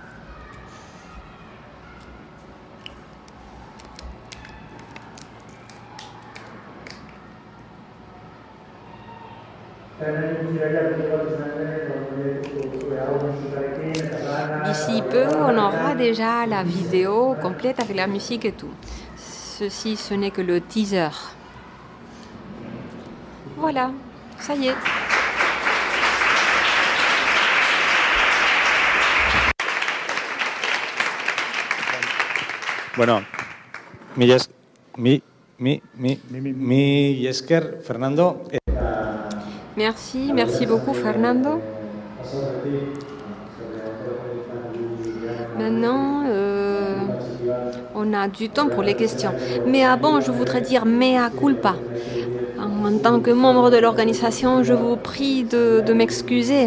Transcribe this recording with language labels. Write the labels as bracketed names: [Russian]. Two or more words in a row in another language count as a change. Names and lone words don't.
[French] D'ici peu, on aura déjà la vidéo complète avec la musique et tout. Ceci, ce n'est que le teaser. Voilà, ça y est. [Basque] Bueno, mi esker, Fernando. [French] Merci beaucoup Fernando. Maintenant, on a du temps pour les questions. Mais avant, je voudrais dire [Latin] mea culpa. [French] En tant que membre de l'organisation, je vous prie de m'excuser.